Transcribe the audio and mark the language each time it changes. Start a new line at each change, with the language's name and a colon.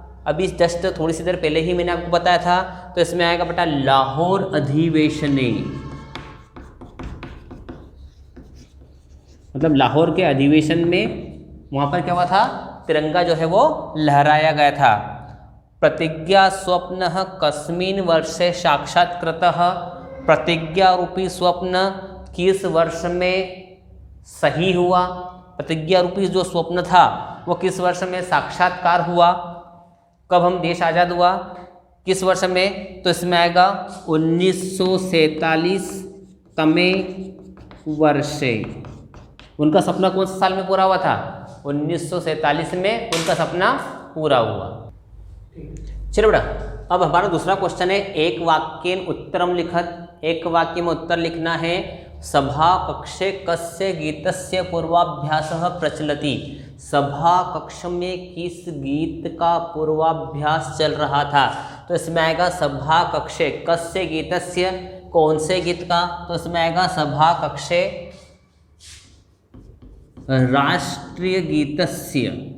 Hindi: अभी जस्ट थोड़ी सी देर पहले ही मैंने आपको बताया था। तो इसमें आएगा बेटा
Sanskrit: लाहौर अधिवेशने,
Hindi: मतलब लाहौर के अधिवेशन में वहाँ पर क्या हुआ था, तिरंगा जो है वो लहराया गया था।
Sanskrit: प्रतिज्ञा स्वप्नः कस्मिन् वर्षे साक्षात्कृतः।
Hindi: प्रतिज्ञा रूपी स्वप्न किस वर्ष में सही हुआ। प्रतिज्ञा रूपी जो स्वप्न था वो किस वर्ष में साक्षात्कार हुआ। कब हम देश आज़ाद हुआ, किस वर्ष में। तो इसमें आएगा
Sanskrit: 1947 तमे वर्षे।
Hindi: उनका सपना कौन से साल में पूरा हुआ था, 1947 में उनका सपना पूरा हुआ। चलो बेटा, अब हमारा दूसरा क्वेश्चन है
Sanskrit: एक वाक्येन उत्तरम लिखत।
Hindi: एक वाक्य में उत्तर लिखना है।
Sanskrit: सभा कक्षे कस्य गीतस्य पूर्वाभ्यासः प्रचलति।
Hindi: सभा कक्ष में किस गीत का पूर्वाभ्यास चल रहा था। तो इसमें आएगा
Sanskrit: सभा कक्षे कस्य गीतस्य,
Hindi: कौन से गीत का। तो इसमें आएगा
Sanskrit: सभा कक्षे राष्ट्रीय गीतस्य।